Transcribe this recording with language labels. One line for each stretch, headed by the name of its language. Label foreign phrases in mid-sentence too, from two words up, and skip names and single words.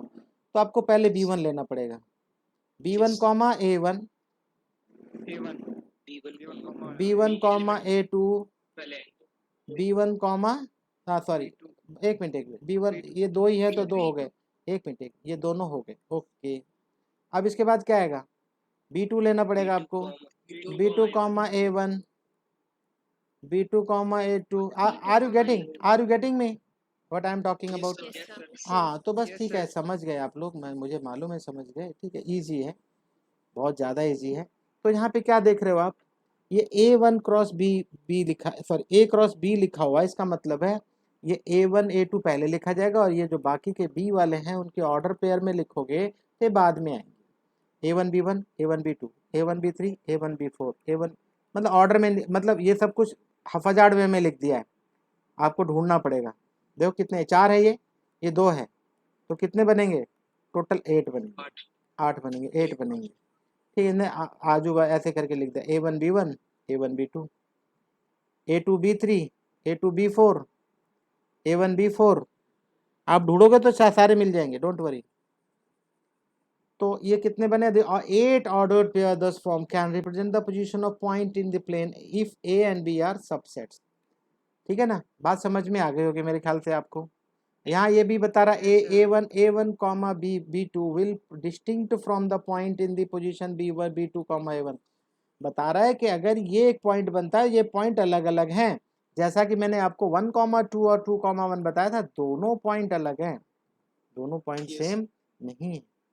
Hindi: तो आपको पहले B1 लेना पड़ेगा, B1 कॉमा A1, B1 कॉमा A2, B1 कॉमा, हाँ सॉरी एक मिनट B1, ये दो ही है तो दो हो गए, एक मिनट ये दोनों हो गए, ओके। अब इसके बाद क्या आएगा, B2 लेना पड़ेगा आपको, B2 कॉमा A1, B2 कॉमा A2।
English: are you getting me what I am talking about.
Hindi: हाँ तो बस ठीक है, समझ गए आप लोग, मैं मुझे मालूम है, समझ गए, ठीक है, ईजी है, बहुत ज़्यादा ईजी है। तो यहाँ पे क्या देख रहे हो आप, ये A1 क्रॉस बी लिखा, सॉरी A क्रॉस B लिखा हुआ है, इसका मतलब है ये A1 A2 पहले लिखा जाएगा और ये जो बाकी के B वाले हैं उनके
English: order pair
Hindi: में लिखोगे तो बाद में आएंगे, A1 B1, A1 B2, A1 B3, A1 B4, A1, मतलब ऑर्डर में, मतलब ये सब कुछ
English: haphazard way
Hindi: में लिख दिया है, आपको ढूंढना पड़ेगा। देखो कितने, 4 है, ये 2 है, तो कितने बनेंगे, टोटल 8 बनेंगे, 8 बनेंगे, 8 बनेंगे, ठीक है ना। आजू ऐसे करके लिख दिया, A1 B1, A1 B2, A2 B3, A2 B4, A1 B4। आप ढूंढोगे तो सारे मिल जाएंगे,
English: don't worry.
Hindi: तो ये कितने बने?
English: 8 ordered pair thus form can represent the position of point in the plane if A and B are subsets.
Hindi: ठीक है ना, बात समझ में आ गई होगी मेरे ख्याल से आपको। यहाँ ये भी बता रहा
English: A1 comma B2 will distinct from the point in the position B1 B2 comma A1.
Hindi: बता रहा है कि अगर ये एक पॉइंट बनता है, ये पॉइंट अलग अलग हैं, जैसा कि मैंने आपको 1,2 और 2,1 बताया था, दोनों पॉइंट अलग हैं, दोनों पॉइंट सेम नहीं है।